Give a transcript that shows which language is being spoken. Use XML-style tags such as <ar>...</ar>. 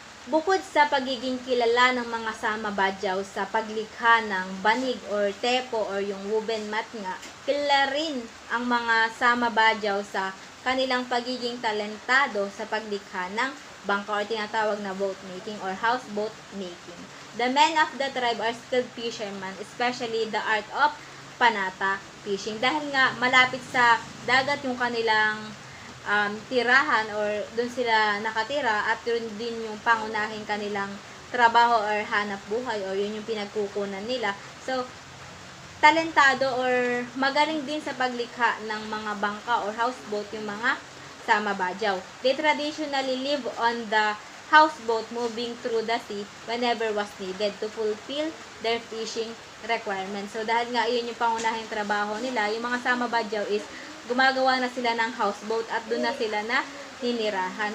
<tl>Bukod sa pagiging kilala ng mga Sama Bajau sa paglikha ng banig or tepo or yung woven mat nga, kilala rin ang mga Sama Bajau sa kanilang pagiging talentado sa paglikha ng bangka or tinatawag na</tl> <en>boat making or houseboat making. The men of the tribe are skilled fishermen, especially the art of panata fishing.</en> <tl>Dahil nga malapit sa dagat yung kanilang tirahan or dun sila nakatira at yun din yung pangunahing kanilang trabaho or hanap buhay or yun yung pinagkukunan nila. So, talentado or magaling din sa paglikha ng mga bangka or houseboat yung mga Sama Bajau.</tl> <en>They traditionally live on the houseboat moving through the sea whenever was needed to fulfill their fishing requirements.</en> <tl>So, dahil nga yun yung pangunahing trabaho nila, yung mga Sama Bajau is gumagawa na sila ng houseboat at doon na sila na ninirahan.</tl>